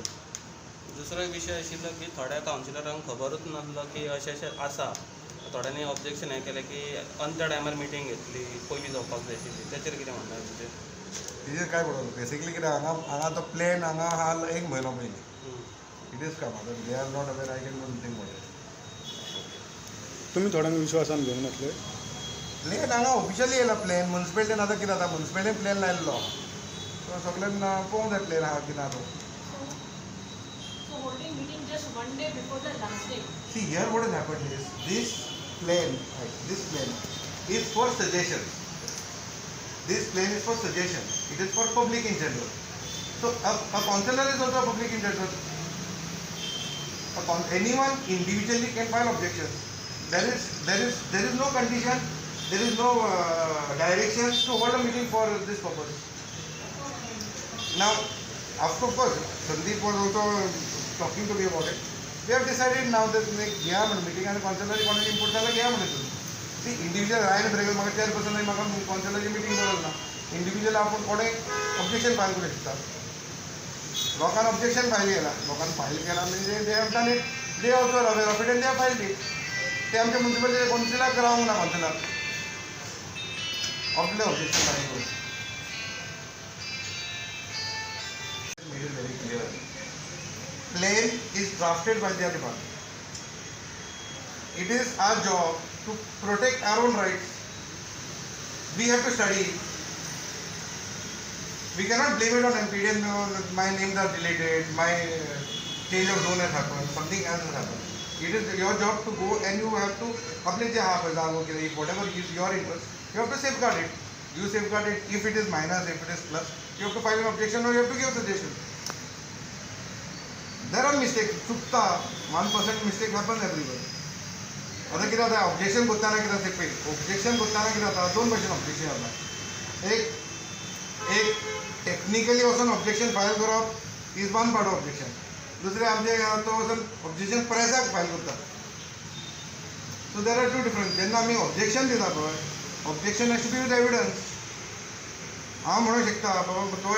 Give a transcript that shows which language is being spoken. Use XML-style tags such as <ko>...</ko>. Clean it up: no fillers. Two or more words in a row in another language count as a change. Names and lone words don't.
<kok>दुसरो एक विशय आशिल्लो की थोड्या काउन्सिलरांक खबरूच नासलो की अशें आसा. थोड्यांनी ऑब्जेक्शन हें केलें की अंत्या टायमार मिटींग घेतली पयलीं जावपाक जाय आशिल्ली. ताचेर कितें म्हणटा तेजेर काय पडलो बेसिकली कितें हांगा तो प्लॅन हांगा आहा 1 म्हयनो पयलीं.</kok> <en>it is come आतां they are not aware I can do nothing about it.</en> <kok>तुम्ही थोड्यांक विश्वासान घेवन येतले. प्लॅन हांगा ऑफिशियली येयला प्लॅन म्युनिसिपालिटीन आतां कितें जाता म्युनिसिपालिटीन प्लॅन लायल्लो सो सगळ्यांक पळोवंक जाय प्लॅन आहा की ना तो.</kok> <en>So holding meeting just 1 day before the last day. See here what has happened is this plan is for suggestion. This plan is for suggestion. It is for public in general. So a councillor is also a public in general. Anyone individually can file objections. There is no condition. There is no direction to hold a meeting for this purpose. Now, of course, Sandeep was also talking to me about it. We have decided now that</en> <kok>घ्या म्हणून meeting आणि councillor कोणाची input जाल्यार घ्या म्हणून तुम्ही. सी इंडिविज्युअल रायन ब्रेगर म्हाका चेअरपर्सन नाही म्हाका councillorची meeting गरज ना. इंडिविज्युअल आपण कोणें ऑब्जेक्शन फायल करूं शकता. लोकांन ऑब्जेक्शन फायल केला लोकांन फायल केला म्हणजे</kok> <en>they have done it. they also aware of it and they have filed it.</en> <kok>ते आमच्या म्युनिसिपालिटी काउन्सिलाक रावंक ना काउन्सिलाक आपले ऑब्जेक्शन फायल करून.</kok> <en>Very clear. Plan is drafted by their department. It is our job to protect our own rights. We have to study. we cannot blame it on MPDN. No, my names are deleted, my change of zone has happened, something else has happened. It is your job to go and you have to apply whatever is your interest, you have to safeguard it. You safeguard it. If it is minus, if it is plus, you have to file an objection or you have to give a suggestion. There are mistakes. चुकता 1% mistake happens everywhere.</en> <kok>आता कितें जाता ऑब्जेक्शन करताना कितें जाता पळय ऑब्जेक्शन करताना कितें जाता दोन भशेन ऑब्जेक्शन जाता एक टेक्निकली वचून ऑब्जेक्शन फायल करप</kok> <en>is one part of objection</en> <kok>दुसरें आमचे तो वचून ऑब्जेक्शन प्रेसाक फायल करता</kok> <en>so there are two different</en> <kok>जेन्ना आमी ऑब्जेक्शन दिता पळय</kok> <en>objection has to be with evidence</en> <kok>हांव म्हणूंक शकता बाबा तो</kok>